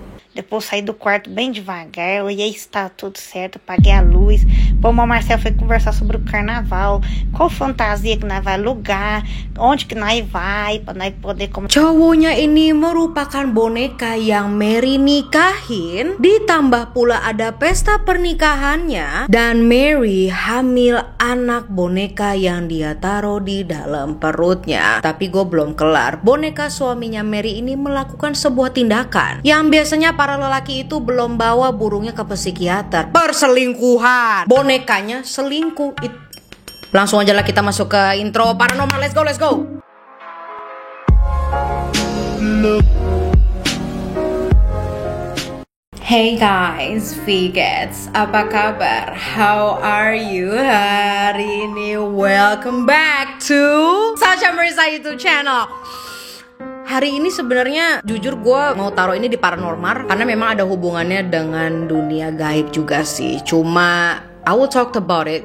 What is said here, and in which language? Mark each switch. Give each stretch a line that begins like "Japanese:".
Portuguese: Depois saí do quarto bem devagar, olhei se tá tudo certo, apaguei a luz. Bom, o Marcelo foi conversar sobre o carnaval, qual fantasia que nós vai alugar, onde que nós vai, pra nós poder...
Indonesian: Cowoknya ini merupakan boneka yang Mary nikahin, ditambah pula ada pesta pernikahannya, dan Mary hamil anak boneka yang dia taruh di dalam perutnya. Tapi gue belum kelar. Boneka suaminya Mary ini melakukan sebuah tindakan yang biasanya para lelaki itu belum bawa burungnya ke psikiater. Perselingkuhan. Bonekanya selingkuh. Langsung aja lah kita masuk ke intro paranormal.
English: Let's go.
Indonesian: Hey guys, Vigets, apa kabar?
English: How are you
Indonesian: hari ini?
English: Welcome back to Sasha Mirza YouTube channel.
Indonesian: Hari ini sebenarnya jujur gue mau taruh ini di paranormal karena memang ada hubungannya dengan dunia gaib juga sih. Cuma
English: I will talk about it.